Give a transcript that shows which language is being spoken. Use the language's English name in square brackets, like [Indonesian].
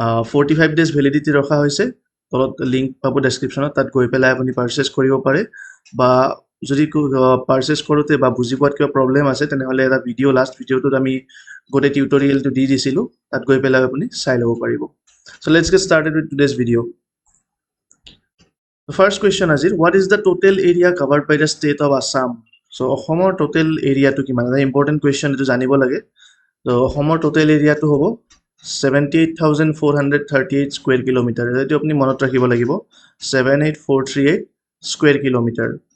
[Assamese] 45 days validity ৰখা হৈছে। তলত লিংক পাব ডেছক্ৰিপশ্যনত, তাত গৈ পেলাই আপুনি পাৰ্চেছ কৰিব পাৰে বা যদি পাৰ্চেছ কৰোঁতে বা বুজি পোৱাত কিবা প্ৰব্লেম আছে তেনেহ'লে এটা ভিডিঅ' লাষ্ট ভিডিঅ'টোত আমি গোটেই টিউটৰিয়েলটো দি দিছিলোঁ, তাত গৈ পেলাই আপুনি চাই ল'ব পাৰিব। [English] So let's get started with today's video. The first question আজিৰ, what is the total area covered by the state of Assam? [Assamese] So অসমৰ total এৰিয়াটো কিমান? এটা ইম্পৰ্টেণ্ট কুৱেশ্যন, এইটো জানিব লাগে। তো অসমৰ total এৰিয়াটো হ'ব 78,438 স্কুৱেৰ কিলোমিটাৰ। এইটো আপুনি মনত ৰাখিব লাগিব, 78438 স্কুৱেৰ কিলোমিটাৰ।